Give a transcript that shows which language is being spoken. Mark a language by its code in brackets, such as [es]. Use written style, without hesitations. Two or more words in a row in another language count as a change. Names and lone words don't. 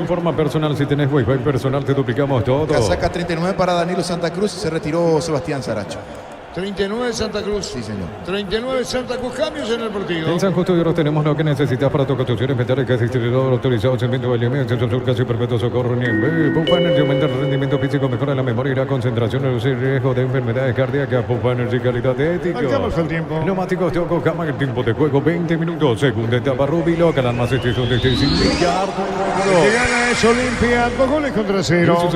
[es] Informa personal, si tenés wifi personal te duplicamos todo. Casaca 39 para Danilo Santa Cruz. Se retiró Sebastián Saracho. 39 Santa Cruz. Sí, señor. 39 Santa Cruz. Cambios en el partido. En San Justo y Oro tenemos lo que necesitas para tu construcción metálicas, distribuidor autorizado, cemento LM, acceso sur, casi perpetuo, socorro, Niembú. Pufa Energy aumenta el rendimiento físico, mejora la memoria y la concentración, reduce el riesgo de enfermedades cardíacas. Pufa Energy, calidad ética. Marcamos el tiempo. Neumáticos de Yokohama, el tiempo de juego 20 minutos. Segunda etapa, Rubilo, Canal más extensión de este sindicato. El que gana es Olimpia. 2 goles contra 0.